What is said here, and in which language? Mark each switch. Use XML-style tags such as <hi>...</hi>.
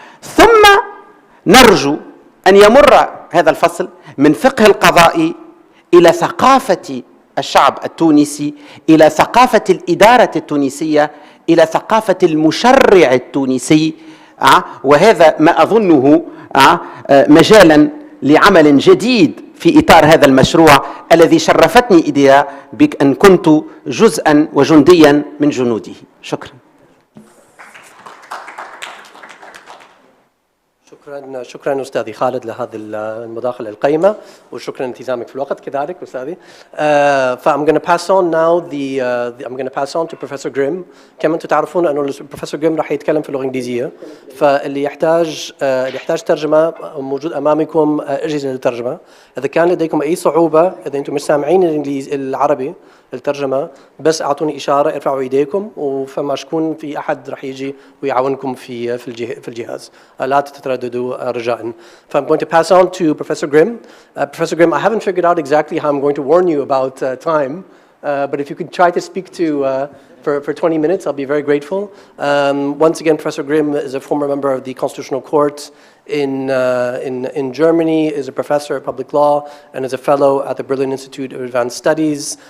<ar>ثم نرجو أن يمر هذا الفصل من فقه القضاء إلى ثقافة الشعب التونسي، إلى ثقافة الإدارة التونسية، إلى ثقافة المشرع التونسي، وهذا ما أظنه مجالا لعمل جديد في إطار هذا المشروع الذي شرفتني إيديا بأن كنت جزءا وجنديا من جنوده. شكرا. شكرا أستاذي خالد لهذه المداخلة القيمة، وشكرا لالتزامك في الوقت كذلك أستاذي.</ar> <en>I'm going to pass on now I'm going to pass on to Professor Grimm.</en> <ar>كما أنتم تعرفون أنه Professor Grimm راح يتكلم في اللغة الإنجليزية، فاللي يحتاج ترجمة موجود أمامكم أجهزة للترجمة. إذا كان لديكم أي صعوبة، إذا أنتم مش سامعين العربي الترجمة، بس أعطوني إشارة، ارفعوا إيديكم، وفما شكون في أحد راح يجي ويعاونكم في الجهاز. لا تترددوا رجاء.</ar> <en>I'm going to pass on to Professor Grimm. Professor Grimm, I haven't figured out exactly how I'm going to warn you about time, but if you could try to speak for 20 minutes, I'll be very grateful. Once again, Professor Grimm is a former member of the Constitutional Court in Germany, is a professor of public law, and is a fellow at the Berlin Institute of Advanced Studies.</en>